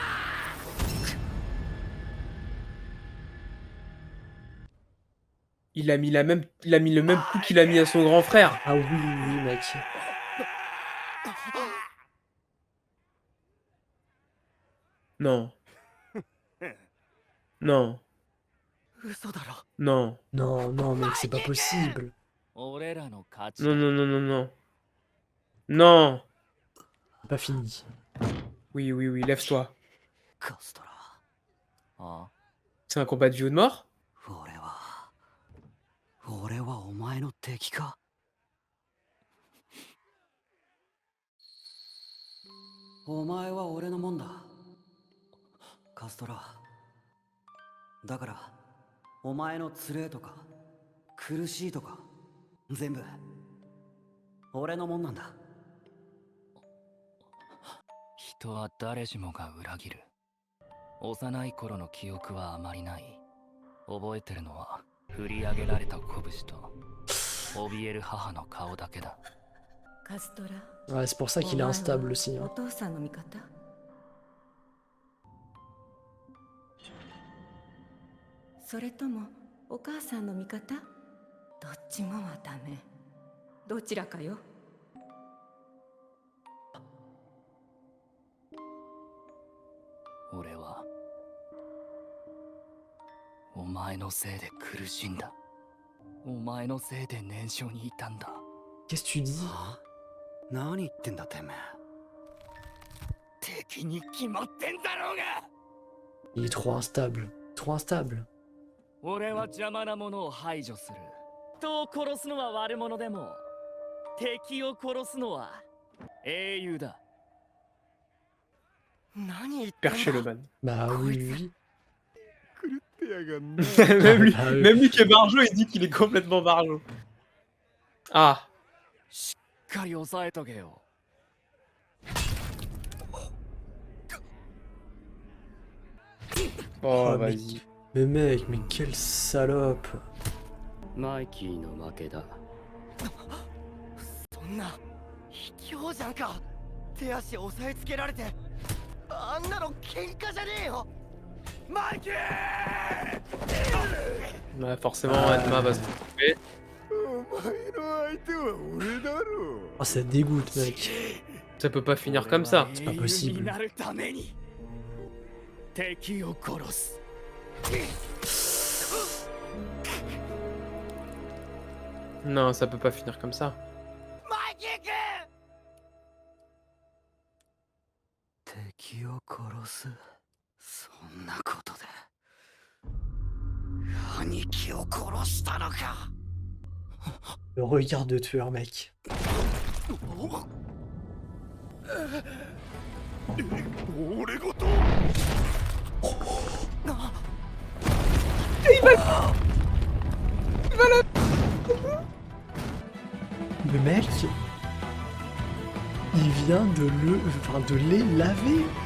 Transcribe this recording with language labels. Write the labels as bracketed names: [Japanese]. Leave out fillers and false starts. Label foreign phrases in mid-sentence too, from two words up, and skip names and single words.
[French] Il a mis le même coup qu'il a mis à son grand frère. Ah oui, oui, mec. Non. Non. [Japanese] 嘘だろ [French] Non. Non, non, mec, c'est pas possible. [Japanese] 俺らの勝ち [French] Non, non, non, non, non. Non. C'est pas fini. Oui, oui, oui, lève-toi. [Japanese] カストラあ [French] C'est un combat de vie ou de mort? [Japanese] 俺はお前の敵かお前は俺のもんだカストラだからお前のつれとか苦しいとか全部俺のもんなんだ人は誰しもが裏切る幼い頃の記憶はあまりない覚えてるのは振り上げられた拳と怯える母の顔だけだカストラ [French] Ouais, c'est pour ça qu'il est instable aussi. [Japanese] お [French] Hein. [Japanese] 父さんの味方それともお母さんの味方どっちもはダメどちらかよ俺はお前のせいで苦しんだお前のせいで燃焼にいたんだ [French] Qu'est-ce que tu dis? [Japanese] 何言ってんだてめえ敵に決まってんだろうが [French] Il est trop instable. Trop instable. [Japanese] 俺は邪魔なものを排除する人を殺すのは悪者でも敵を殺すのは英雄だ何言ってん [Italian] Perché [Japanese] だ [French] le man. Bah oui, oui. [Japanese] 狂ってやがんな [French] même, lui, Ah oui. même lui qui est barjot, il dit qu'il est complètement barjot. Ah. [Japanese] しっかり抑えとけよ [French] Oh, Oh, vas-y. Mais mec, mais quelle salope. [Japanese] マイキーの負けだそんな卑怯じゃんか手足を押さえつけられてあんなの喧嘩じゃねえよマイキー [French] Ouais, forcément, Anma va se tromper. [Japanese] お前の相手は俺だろ [French] Oh, ça dégoûte, mec. Ça peut pas finir comme ça. C'est pas possible. [Japanese] 英雄になるために敵を殺す [French] Non, ça peut pas finir comme ça. [Japanese] マイキー君敵を殺すそんなことで兄貴を殺したのか [French] Le regard de tueur, mec. [Japanese] 俺ごと [French] Le mec, il vient de les laver.